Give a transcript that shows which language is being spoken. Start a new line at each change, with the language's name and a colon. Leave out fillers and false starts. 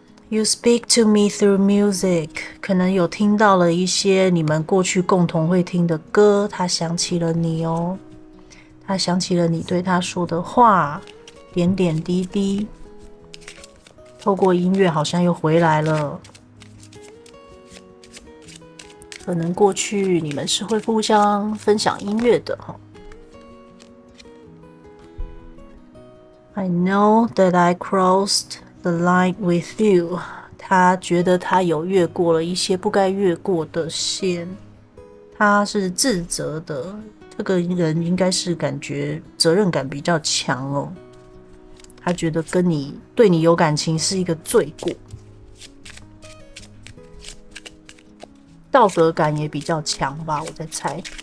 English: You speak to me through music，
Chinese: 可能有听到了一些你们过去共同会听的歌，他想起了你他想起了你对他说的话，点点滴滴，透过音乐好像又回来了。可能过去你们是会互相分享音乐的
English: I know that I crossed the line with you。
Chinese: 他觉得他有越过了一些不该越过的线，他是自责的。这个人应该是感觉责任感比较强他觉得对你有感情是一个罪过，道德感也比较强吧，我在猜。